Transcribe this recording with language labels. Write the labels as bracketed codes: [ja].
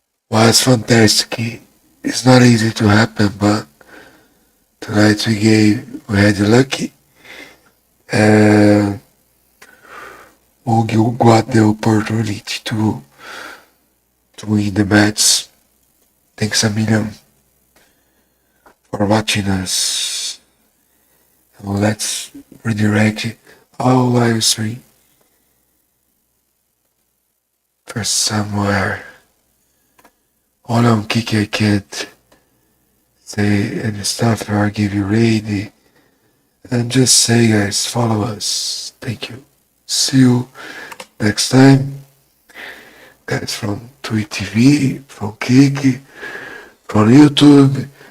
[en] Was fantastic. It's not easy to happen, but tonight we had lucky, and we got the opportunity to win the match. Thanks a million for watching us. Now let's redirect our live stream for somewhere. [pt] Olha que é quente. [en] say any stuff or give you raid. And just say, guys, follow us. Thank you. See you next time. Guys from Twitch TV, from Kiki, from YouTube.